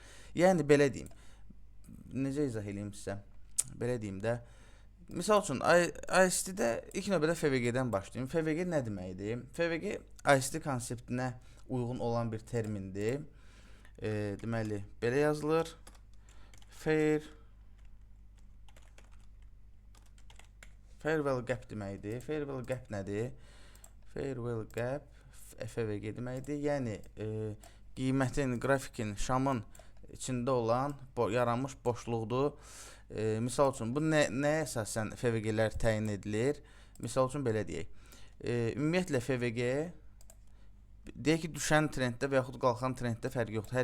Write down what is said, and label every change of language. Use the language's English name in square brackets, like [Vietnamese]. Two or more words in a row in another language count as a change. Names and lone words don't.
[Azerbaijani] Yəni belə deyim. Necə izah eləyim sizə? Belə deyim də. Misal üçün, ICT-də ilk növbədə FVG-dən başlayayım. FVG nə deməkdir? FVG ICT konseptinə uyğun olan bir termindir. Deməli, belə yazılır. [English] Fair value gap deməkdir. Fair value gap nədir? Fair value gap FVG deməkdir. [Azerbaijani] Yəni, qiymətin, qrafikin, şamın içində olan yaranmış boşluqdur. Misal üçün, bu nəyə əsasən FVG-lər təyin edilir? Misal üçün, belə deyək. Ümumiyyətlə, FVG deyək ki, düşən trenddə və yaxud qalxan trenddə fərqi yoxdur.